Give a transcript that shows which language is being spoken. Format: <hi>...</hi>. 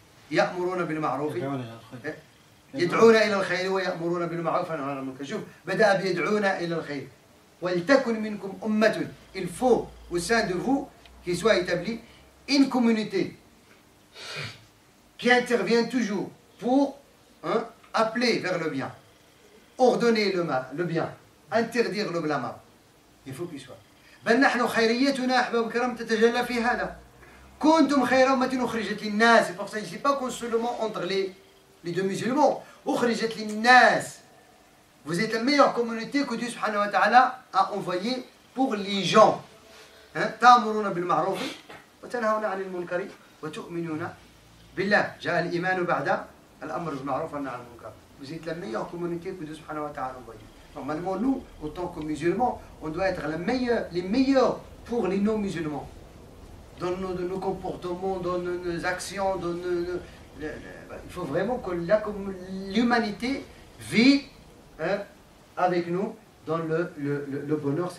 <ar>يأمرون بالمعروف يدعون إلى الخير ويأمرون بالمعروف وينهون عن المنكر. شوف بدأ بيدعون إلى الخير. وَلْتَكُنْ مِنْكُمْ أُمَّةٌ.</ar> <fr>Il faut au sein de vous qu'il soit établi une communauté qui intervient toujours pour appeler vers le bien, ordonner le bien, interdire le blâme. Il faut qu'il soit.</fr> <ar>بل نحن خيريتنا أحباب الكرام تتجلى في هذا. كنتم خير أمة أخرجت للناس.</ar> <fr>C'est pour ça, c'est pas seulement entre les deux musulmans.</fr> <ar>أخرجت للناس.</ar> <fr>Vous êtes la meilleure communauté que Dieu subhanahu wa ta'ala a envoyée pour les gens.</fr> <ar>تأمرون بالمعروف وتنهون عن المنكر وتؤمنون Billah, ja'a al-iman ba'da al-amr bil ma'ruf wa nahy anil munkar.</ar> <fr>Vous êtes la meilleure communauté que Dieu subhanahu wa ta'ala envoyée. Normalement, nous, autant que musulmans, on doit être les meilleurs pour les non-musulmans. Dans nos comportements, dans nos actions, il faut vraiment que l'humanité vit avec nous dans le bonheur.</fr>